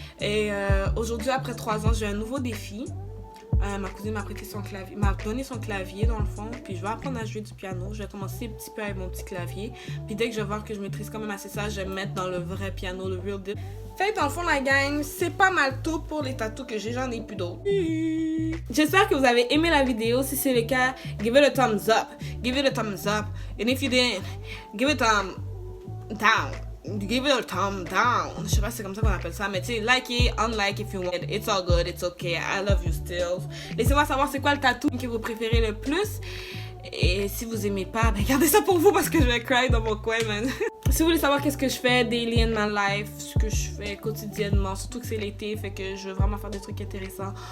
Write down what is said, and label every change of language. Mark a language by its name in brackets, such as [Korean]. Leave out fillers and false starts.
[French] Et aujourd'hui, après 3 ans, j'ai un nouveau défi. Ma cousine m'a prêté son clavier, m'a donné son clavier dans le fond, puis je vais apprendre à jouer du piano. Je vais commencer un petit peu avec mon petit clavier, puis dès que je vais voir que je maîtrise quand même assez ça, je vais me mettre dans le vrai piano, le [English] real deal. [French] Fait que dans le fond, la gang, c'est pas mal tout pour les tatous que j'ai, j'en ai plus d'autres. J'espère que vous avez aimé la vidéo. Si c'est le cas, [English] give it a thumbs up, give it a thumbs up, and if you didn't, give it a down. Give it a thumb down. [French] Je sais pas si c'est comme ça qu'on appelle ça, mais tu sais, [English] like it, unlike if you want. It's all good, it's okay. I love you still. [French] Laissez-moi savoir c'est quoi le tatou que vous préférez le plus. Et si vous aimez pas, ben gardez ça pour vous parce que je vais cry dans mon coin, man. Si vous voulez savoir qu'est-ce que je fais [English] daily in my life, [French] ce que je fais quotidiennement, surtout que c'est l'été, fait que je veux vraiment faire des trucs intéressants.